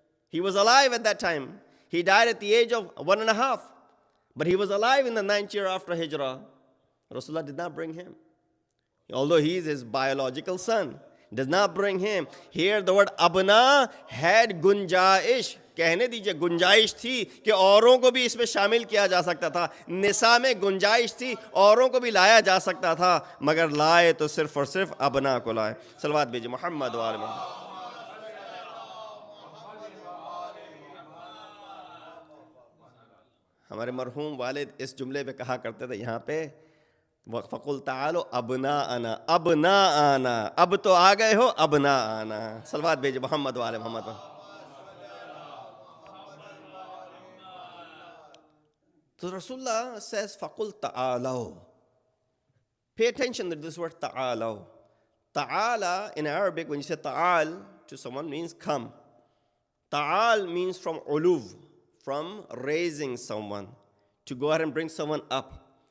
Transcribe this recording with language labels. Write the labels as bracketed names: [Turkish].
[English] He was alive at that time. He died at the age of 1.5. But he was alive in the 9th year after Hijrah. Rasulullah did not bring him. Although he is his biological son, does not bring him. Here the word abna had gunjaish. [Hindi] कहने दीजिए गुंजाइश थी कि औरों को भी इसमें शामिल किया जा सकता था. निसा में गुंजाइश थी, औरों को भी लाया जा सकता था, मगर लाए तो सिर्फ और सिर्फ अबना को लाए. सलवात भेजिए मोहम्मद व आले मोहम्मद. हमारे मरहूम वालिद इस जुमले पे कहा करते थे यहाँ पे [Arabic] फ़कुल तालो अबना आना, [Hindi] अबना आना, अब तो आ गए हो, अबना आना. सलवात भेजिए मोहम्मद वाले Mohammad. [English] So Rasulullah says फ़कुल तालो. Pay attention to this word ta'alo. Ta'ala in Arabic, when you say ta'al to someone, means come. Ta'al means from uluv, from raising someone, to go ahead and bring someone up.